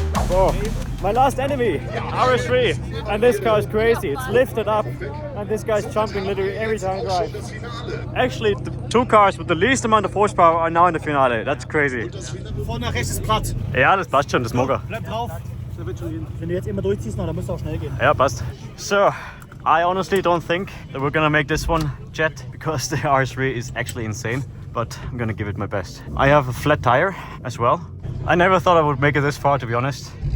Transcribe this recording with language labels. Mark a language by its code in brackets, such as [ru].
[en] Oh, my last enemy, RS3, and this car is crazy. It's lifted up, and this guy's jumping literally every time I drive. Actually, the two cars with the least amount of horsepower are now in the finale. That's crazy. [de] Vorne nach rechts ist Pratt. Ja, das passt schon, das mag er. Bleib drauf. Da wird schon gehen. Wenn du jetzt immer durchziehst, dann muss es auch schnell gehen. Ja, passt. [en] So, I honestly don't think that we're gonna make this one jet because the RS3 is actually insane, but I'm gonna give it my best. I have a flat tire as well. I never thought I would make it this far, to be honest.